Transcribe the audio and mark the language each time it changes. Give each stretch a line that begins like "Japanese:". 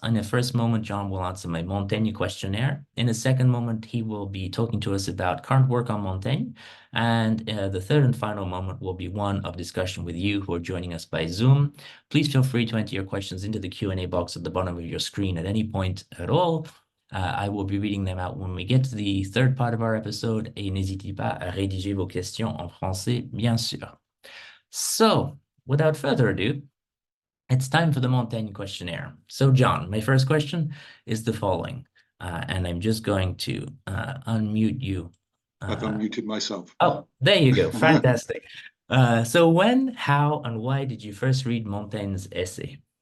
English: In a first moment, John will answer my Montaigne questionnaire. In a second moment, he will be talking to us about current work on Montaigne. And the third and final moment will be one of discussion with you who are joining us by Zoom. Please feel free to enter your questions into the Q&A box at the bottom of your screen at any point at all. I will be reading them out when we get to the third part of our episode.
French: Et n'hésitez pas à rédiger vos questions en français, bien sûr.
English: So, without further ado, it's time for the Montaigne questionnaire. So, John, my first question is the following, and I'm just going to unmute you. I've unmuted myself. Oh, there you go. Fantastic. So when, how, and why did you first read Montaigne's essay?